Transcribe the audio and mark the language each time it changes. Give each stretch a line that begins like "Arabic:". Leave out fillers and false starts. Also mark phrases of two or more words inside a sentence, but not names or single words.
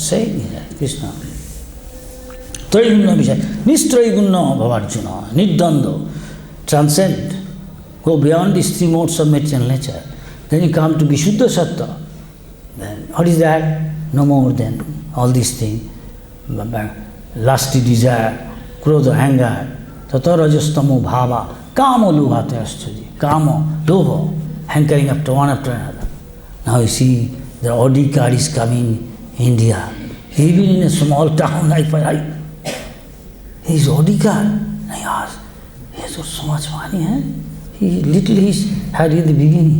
English: Saying here,
Sanskrit: Krishna. Traigunna Vishaya, Nistraigunna Bhavarjuna, Niddanda,
English: transcend, go beyond these three modes of material nature. Then you come to
Sanskrit: Vishuddha Sattva.
English: Then what is that? No more than all these things. Lusty desire, krodha, anger,
Sanskrit: tata rajastamo bhava, kama lobha tyastuji, kama lobha,
English: hankering after one after another. Now you see, the Audi car is coming in India. Even in a small town, his Audi car. I asked, he has got so much money, eh? He had in the beginning.